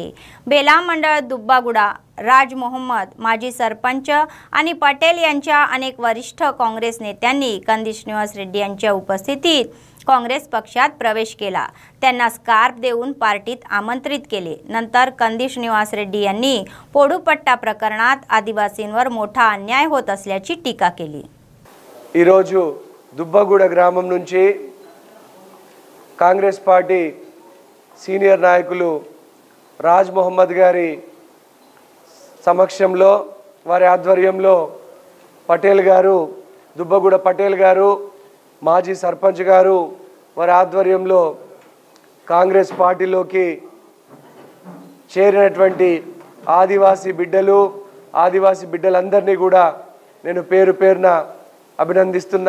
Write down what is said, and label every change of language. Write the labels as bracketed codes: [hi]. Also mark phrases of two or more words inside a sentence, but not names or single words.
[mr] बेला मंडळ दुब्बागुडा, राज मोहम्मद, माजी सरपंच आणि पटेल यांच्या अनेक वरिष्ठ काँग्रेस नेत्यांनी कंदी श्रीनिवास रेड्डी यांच्या उपस्थितीत काँग्रेस पक्षात प्रवेश केला. त्यांना स्कार्फ देऊन पार्टीत आमंत्रित केले. नंतर कंदी श्रीनिवास रेड्डी यांनी पोडुपट्टा प्रकरणात आदिवासींवर मोठा अन्याय होत असल्याची टीका केली. [te] ఈ రోజు దుబ్బగూడ గ్రామం నుంచి కాంగ్రెస్ పార్టీ సీనియర్ నాయకులు రాజ్ మొహమ్మద్ గారి సమక్షంలో వారి ఆధ్వర్యంలో పటేల్ గారు, దుబ్బగూడ పటేల్ గారు, మాజీ సర్పంచ్ గారు వారి ఆధ్వర్యంలో కాంగ్రెస్ పార్టీలోకి చేరినటువంటి ఆదివాసీ బిడ్డలందరినీ కూడా నేను పేరు పేరున అభినందిస్తున్నా.